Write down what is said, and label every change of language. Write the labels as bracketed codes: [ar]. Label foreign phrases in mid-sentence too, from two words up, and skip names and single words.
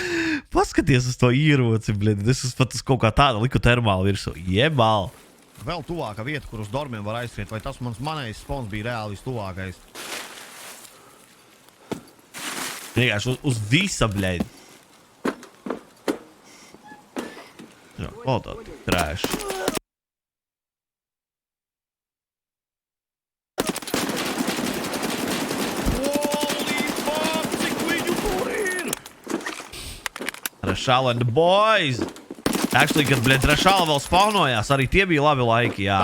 [lv] Paskaties uz to ieroci, bļaļ. Es pat uz kaut kā tāda liku termālu virsū. Jebal. Vēl tuvāka vieta, kur uz dormiem var aizskriet. Vai tas manais spawns bija reāli vistuvākais? Vienkārši uz visa, bļaļ. Jā, kvalitāte. Trash. [en] Holy fuck, [lv] cik viņu tur ir! [en] Rashal and the boys! [lv] Actually, kad, bļaļ, Rashal vēl spawnojās, arī tie bija labi laiki, jā.